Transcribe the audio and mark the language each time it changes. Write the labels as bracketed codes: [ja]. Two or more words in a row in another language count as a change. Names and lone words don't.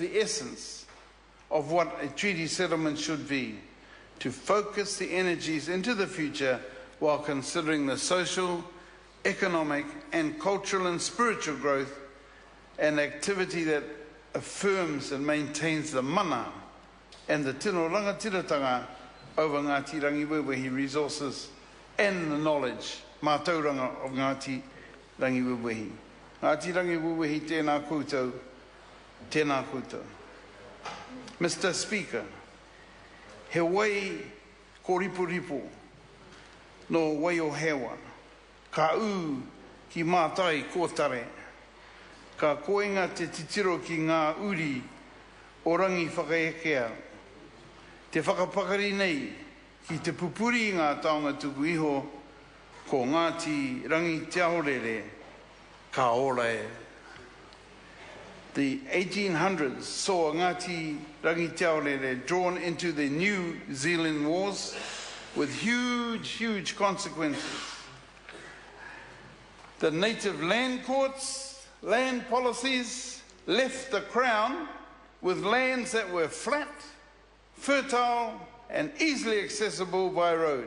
[en] the essence of what a treaty settlement should be, to focus the energies into the future while considering the social, economic, and cultural and spiritual growth and activity that affirms and maintains the mana and the [mi] tino rangatiratanga [en] over Ngāti Rangiwewehi resources and the knowledge, mātauranga of Ngāti Rangiwewehi. [mi] Ngāti Rangiwewehi tēnā koutou, tēnā koutou. [en] Mr. Speaker, [mi] he wai ko ripo no wai o hewa, ka ki mātai kōtare, ka koenga te titiro ki ngā uri o rangi whakaekea. Te whakapakari nei ki te pupuri ngā taonga tuku iho ko Ngāti Rangi Te Aorere ka ora e. [en] The 1800s saw Ngāti Rangi Te Aorere drawn into the New Zealand Wars with huge consequences. The native land courts, land policies left the Crown with lands that were flat, fertile and easily accessible by road.